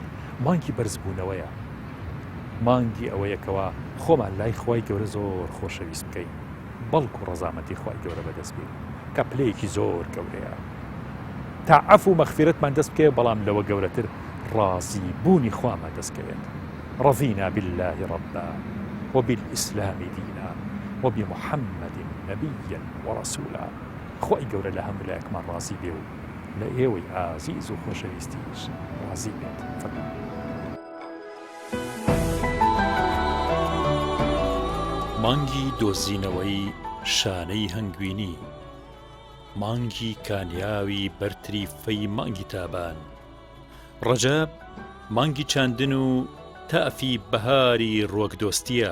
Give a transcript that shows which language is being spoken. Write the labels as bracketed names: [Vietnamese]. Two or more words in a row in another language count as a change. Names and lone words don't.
[Central Kurdish] مانگی بەرزبوونەوەیە، مانگی ئەوەیەکەوە خۆمان لای خوای گەورە زۆر خۆشەویست بکەین، بەڵکو ڕەزامەتی خوای گەورە بەدەست بێت کە پلەیەکی زۆر گەورەیە. تا عەفو و مەغفیرەتمان دەست بکەوێ، بەڵام لەوە گەورەتر ڕازی بوونی خوامان دەستکەوێت. [Arabic] رضينا بالله ربا وبالإسلام دينا وبمحمد نبيا ورسولا. [Central Kurdish] خۆی گەورە لە هەموو لایەکمان ڕازی بێ و لە ئێوەی ئازیز و خۆشەویستیش ڕازی بێت. مانگی دۆزینەوەی شانەی هەنگوینی، مانگی کانیاوی بەرتریفەی مانگی تابان، ڕەجەب مانگی چاندن و تافی بەهاری ڕۆکدۆستیە.